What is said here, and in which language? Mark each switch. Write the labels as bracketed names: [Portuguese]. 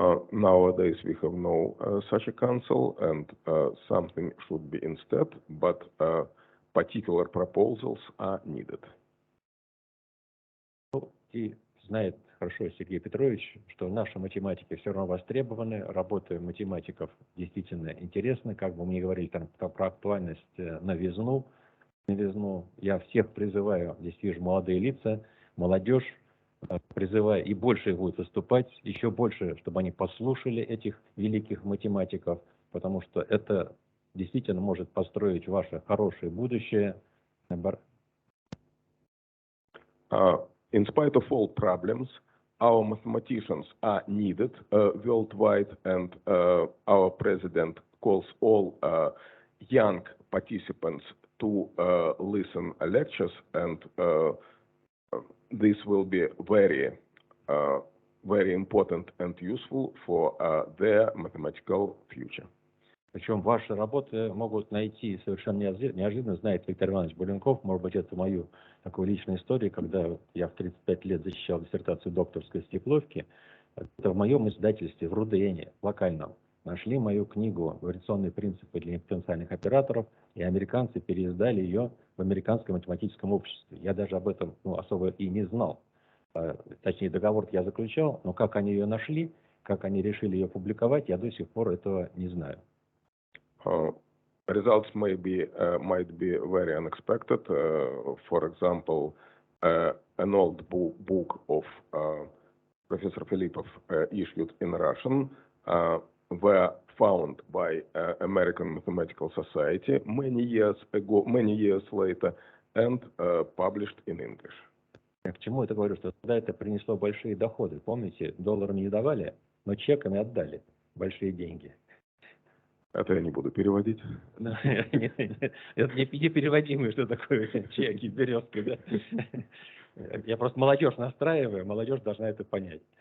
[English] Nowadays we have no such a council, and something should be instead, but particular proposals are needed. [Russian] И знает хорошо Сергей Петрович, что наши математики все равно востребованы, работа математиков действительно интересна. Как бы мы ни говорили там про актуальность новизну, я всех призываю, здесь вижу молодые лица, молодежь, призываю, и больше будет выступать, еще больше, чтобы они послушали этих великих математиков, потому что это действительно может построить ваше хорошее будущее. [English] In spite of all problems, our mathematicians are needed worldwide, and our president calls all young participants to listen lectures, and this will be very important and useful for their mathematical future. [Russian] Причем ваши работы могут найти совершенно неожиданно, знает Виктор Иванович Буленков, может быть, это мою такую личную историю, когда я в 35 лет защищал диссертацию докторской в Стекловке. Это в моем издательстве в РУДНе, локальном, нашли мою книгу «Вариационные принципы для дифференциальных операторов», и американцы переиздали ее в Американском математическом обществе. Я даже об этом особо и не знал. Точнее, договор я заключал, но как они ее нашли, как они решили ее публиковать, я до сих пор этого не знаю. [English] Results might be very unexpected. For example, an old book of Professor Filipov issued in Russian were found by American Mathematical Society many years later, and published in English. [Russian] К чему это говорю? Что тогда это принесло большие доходы. Помните, долларами не давали, но чеками отдали большие деньги. Это я не буду переводить. Это не переводимый, что такое чеки, березки. Да? Я просто молодежь настраиваю, молодежь должна это понять.